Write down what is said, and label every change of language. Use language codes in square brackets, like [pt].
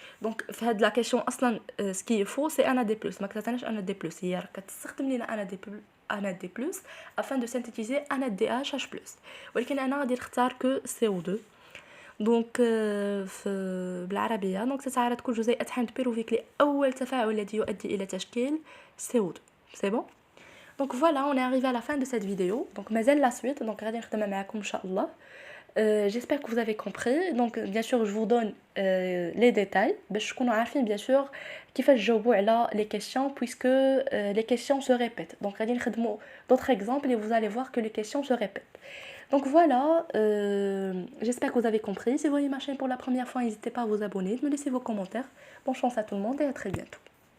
[fr] Donc [ar] في هاد [fr] la question [ar] اصلا [fr] ce qui est faux c'est NAD+, [ar] ما كتعطيناش NAD+, هي كتستخدم لينا [fr] NAD+, afin de synthétiser NADH+. [ar] ولكن انا غادي نختار [fr] que CO2. [ar] دونك بالعربيه دونك تتعرض كل جزيئات حمض بيروفيك لاول تفاعل الذي يؤدي الى تشكيل CO2. [fr] C'est bon. Donc voilà, on est arrivé à la fin de cette vidéo. [ar] Donc مازال [fr] la suite, donc [ar] غادي نختمها معكم ان شاء الله. [fr] J'espère que vous avez compris. Donc bien sûr, je vous donne les détails [ar] باش تكونوا عارفين [fr] bien sûr [ar] كيفاش تجاوبوا على [fr] les questions puisque les questions se répètent. Donc [ar] غادي نخدموا [fr] d'autres exemples et vous allez voir que les questions se répètent. Donc voilà, j'espère que vous avez compris. Si vous voyez ma chaîne pour la première fois, n'hésitez pas à vous abonner, de me laisser vos commentaires. Bonne chance à tout le monde et à très bientôt.